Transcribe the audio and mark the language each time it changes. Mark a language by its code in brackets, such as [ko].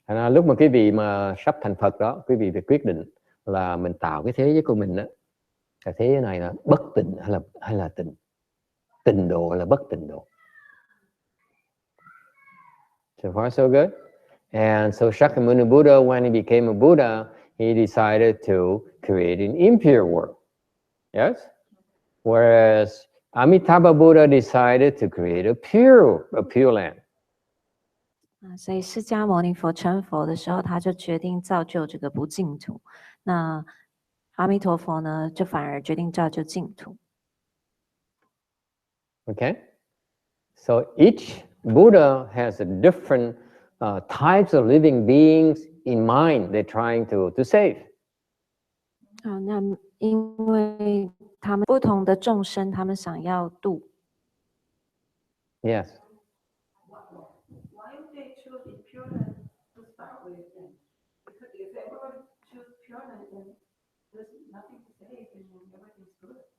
[vi] Lúc mà quý vị mà sắp thành Phật đó, quý vị phải quyết định là mình tạo cái thế giới của mình đó, cái thế giới này là bất tịnh hay là tịnh, tịnh độ hay là bất tịnh độ. [en] So far so good. And so Shakyamuni Buddha, when he became a Buddha, he decided to create an impure world. Yes? Whereas Amitabha Buddha decided to create a pure land. [zh] 所以释迦牟尼佛成佛的时候，他就决定造就这个不净土。那阿弥陀佛呢，就反而决定造就净土。 [en] Okay? So each Buddha has a different types of living beings in mind they're trying to save. [zh] 那因为他们不同的众生，他们想要度。 [en] Yes. Why would they choose the pure land to start with then? Because if everyone choose pure land, then there's nothing to save and everything's good.